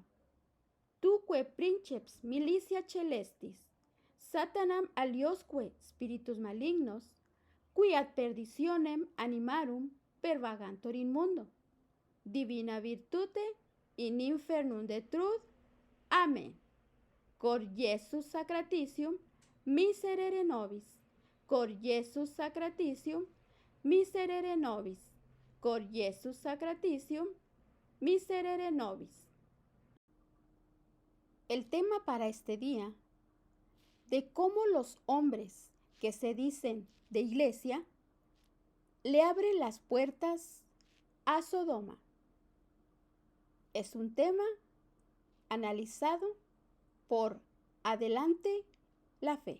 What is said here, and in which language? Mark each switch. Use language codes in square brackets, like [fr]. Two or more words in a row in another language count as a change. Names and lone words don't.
[la] Tuque princeps militia celestis, Satanam aliosque spiritus malignos, qui ad perditionem animarum pervagantur in mundo, divina virtute in infernum detruit. [es] Amén. [la] Cor Iesus sacratitium, miserere nobis. Cor Iesus sacratitium, miserere nobis. Cor Iesus sacratitium, miserere nobis. [es] El tema para este día, de cómo los hombres que se dicen de iglesia le abren las puertas a Sodoma. Es un tema analizado por Adelante la Fe.